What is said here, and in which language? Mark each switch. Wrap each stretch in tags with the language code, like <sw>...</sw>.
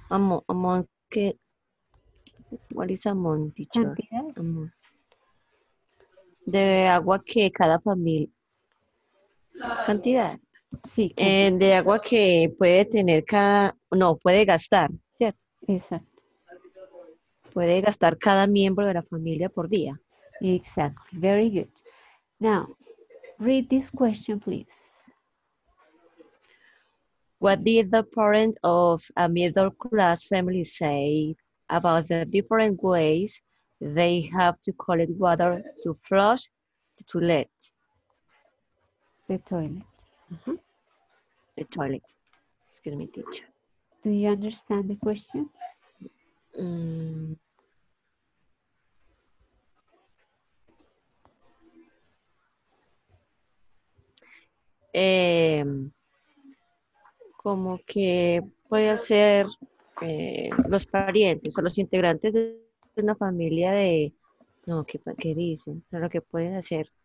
<en>among que, what is amount, teacher?</en> <es>Cantidad.</es> <en>Amount.</en> <es>De agua que cada familia, cantidad, Sí, cantidad. de agua que puede tener no, puede gastar, ¿cierto? Exacto. Puede gastar cada miembro de la familia por día.</es> <en>Exactly. Very good. Now, read this question, please. What did the parent of a middle class family say about the different ways they have to collect water to flush the toilet? The toilet. Uh-huh. The toilet. Excuse me, teacher. Do you understand the question?</en> <es>Mm, em, como que puede ser los parientes o los integrantes de una familia de, no, ¿qué dicen? Pero lo que pueden hacer.</es>